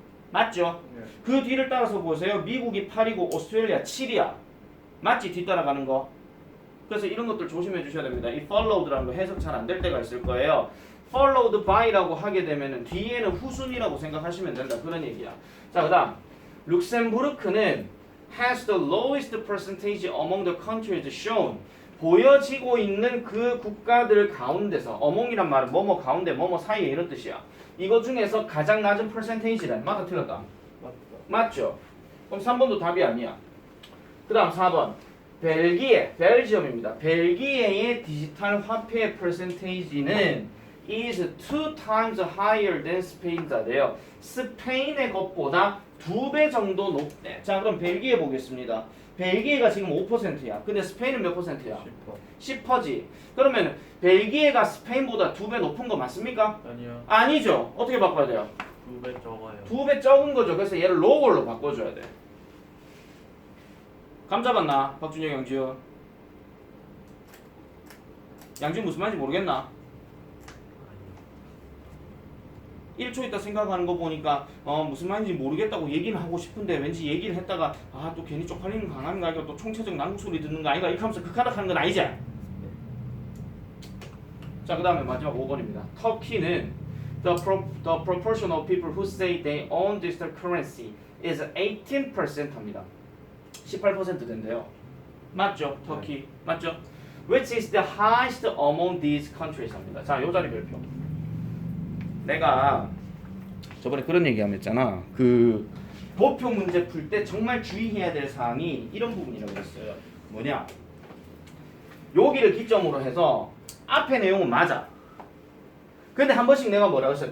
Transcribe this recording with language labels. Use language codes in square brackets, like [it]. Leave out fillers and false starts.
[ko] 맞죠? 네. 그 뒤를 따라서 보세요. 미국이 8이고 오스트레일리아 7이야. 맞지? 뒤따라가는 거. 그래서 이런 것들 조심해 주셔야 됩니다. 이 followed라는 거 해석 잘 안 될 때가 있을 거예요. followed by라고 하게 되면은 뒤에는 후순위라고 생각하시면 된다. 그런 얘기야. [en] 자, 그다음 룩셈부르크는 has the lowest percentage among the countries shown. [ko] 보여지고 있는 그 국가들 가운데서 among이란 말은 뭐뭐 가운데 뭐뭐 사이에 이런 뜻이야. 이거 중에서 가장 낮은 percentage래. 맞다 틀렸다. 맞다. 맞죠? 그럼 3번도 답이 아니야. 그 다음 4번 벨기에, 벨지엄입니다. 벨기에의 디지털 화폐 percentage는 [en] is 2 times higher than Spain's 돼요. [ko] 스페인의 것보다 2배 정도 높대. 자, 그럼 벨기에 보겠습니다. 벨기에가 지금 5%야. 근데 스페인은 몇 %야? 10%. 10%지. 그러면 벨기에가 스페인보다 2배 높은 거 맞습니까? 아니요. 아니죠. 어떻게 바꿔야 돼요? 2배 적어요. 2배 적은 거죠. 그래서 얘를 로걸로 바꿔줘야 돼. 감 잡았나? 박준영, 양지현. 양지현 무슨 말인지 모르겠나? 1초 있다 생각하는 거 보니까 무슨 말인지 모르겠다고 얘기는 하고 싶은데 왠지 얘기를 했다가 또 괜히 쪽팔리는 거 강한가 아니가 또 총체적 난국 소리 듣는 거 아이가 이렇게 하면서 극하다 하는 건 아니지? 자, 그 다음에 마지막 5번입니다. 터키는 [en] the proportion of people who say they own digital currency is 18% 합니다. [ko] 18% 된대요. 맞죠? 터키. 맞죠? [en] Which is the highest among these countries 합니다. [ko] 자, 요 자리 별표. 내가 저번에 그런 얘기 한번 했잖아. 그 도표 문제 풀 때 정말 주의해야 될 사항이 이런 부분이라고 했어요. 뭐냐? 여기를 기점으로 해서 앞에 내용은 맞아. 근데 한 번씩 내가 뭐라고 했어요?